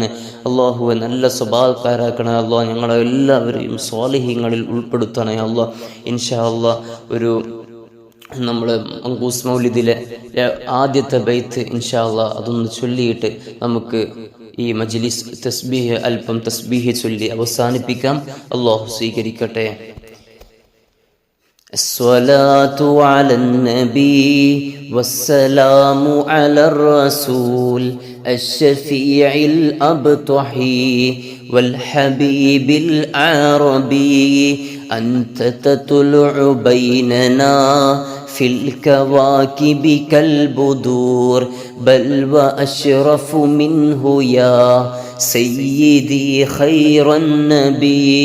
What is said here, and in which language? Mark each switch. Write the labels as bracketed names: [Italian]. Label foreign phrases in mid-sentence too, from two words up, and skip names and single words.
[Malayalam] അള്ളാഹുവെ നല്ല സ്വഭാവക്കാരാക്കണേ അല്ലാഹ്. ഞങ്ങളെ എല്ലാവരെയും സ്വാലിഹീങ്ങളിൽ ഉൾപ്പെടുത്തണേ അല്ലാഹ്. [Arabic] إن شاء الله [Malayalam] ഒരു നമ്മൾ മങ്കൂസ് മൗലിദിലെ ആദ്യത്തെ ബൈത്ത് [Arabic] إن شاء الله [Malayalam] അതൊന്ന് ചൊല്ലിയിട്ട് നമുക്ക് ഈ മജ്ലിസ് തസ്ബീഹ് അല്പം തസ്ബീഹ് ചൊല്ലി അവസാനിപ്പിക്കാം. അല്ലാഹു സ്വീകരിക്കട്ടെ. [Arabic] الصلاة على النبي والسلام على الرسول الشفيع الأبطحي والحبيب العربي أنت تطلع بيننا في الكواكب كالبدور بل وأشرف منه يا سيدي خير النبي.